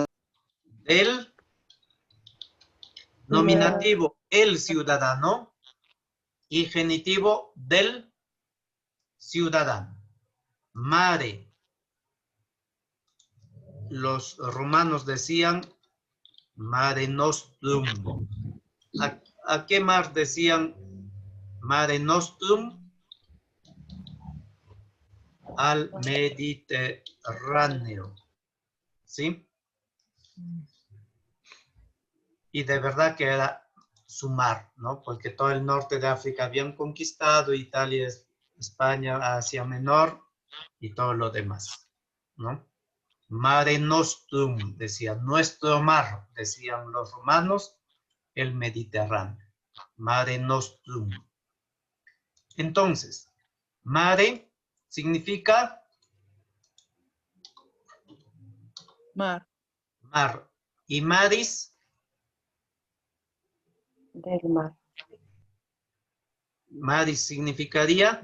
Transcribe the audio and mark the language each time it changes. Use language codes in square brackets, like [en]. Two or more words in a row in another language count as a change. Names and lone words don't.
[es] el nominativo, el ciudadano, y genitivo del ciudadano. Mare. Los romanos decían [la] mare nostrum. [es] ¿A qué mar decían [la] mare nostrum? [es] Al Mediterráneo. ¿Sí? Y de verdad que era su mar, ¿no? Porque todo el norte de África habían conquistado, Italia, España, Asia Menor y todo lo demás, ¿no? [la] Mare nostrum, [es] decían, nuestro mar, decían los romanos, el Mediterráneo. [la] Mare nostrum. [es] Entonces, mare significa Mar. mar. Y maris, Del mar. maris significaría